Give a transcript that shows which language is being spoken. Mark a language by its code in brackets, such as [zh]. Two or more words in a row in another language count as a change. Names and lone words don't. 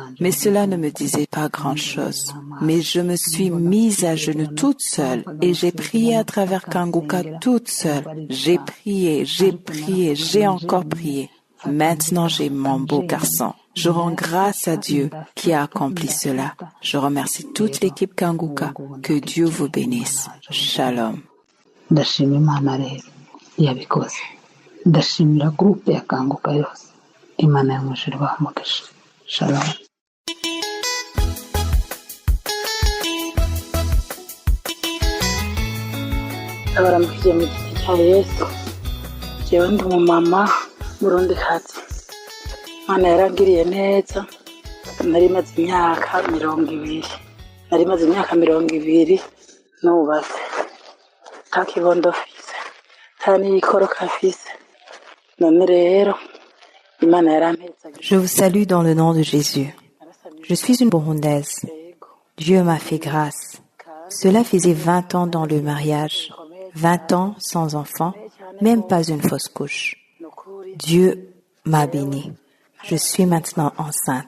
[fr] Mais cela ne me disait pas grand-chose. Mais je me suis mise à genoux toute seule et j'ai prié à travers Kanguka toute seule. J'ai prié, j'ai encore prié. Maintenant j'ai mon beau garçon. Je rends grâce à Dieu qui a accompli cela. Je remercie toute l'équipe Kanguka. Que Dieu vous bénisse. Shalom. [rn] Ndashima Imana rero yabikoze. Ndashimira groupe ya Kanguka yose. Imana yo mu ijuru ibahe umugisha. Shalom. Abaramukije mu giti cya Yesu. Jewe ndi umumama murundikazi. Imana yarangiriye neza. Nari maze imyaka 20 nubatse. Nta kibondo mfise. Nta n'ikoroka mfise. None rero Imana yarampeza. [fr] Je vous salue dans le nom de Jésus. Je suis une Burundaise. Dieu m'a fait grâce. Cela faisait 20 ans dans le mariage, 20 ans sans enfant, même pas une fausse couche. Dieu m'a bénie. Je suis maintenant enceinte.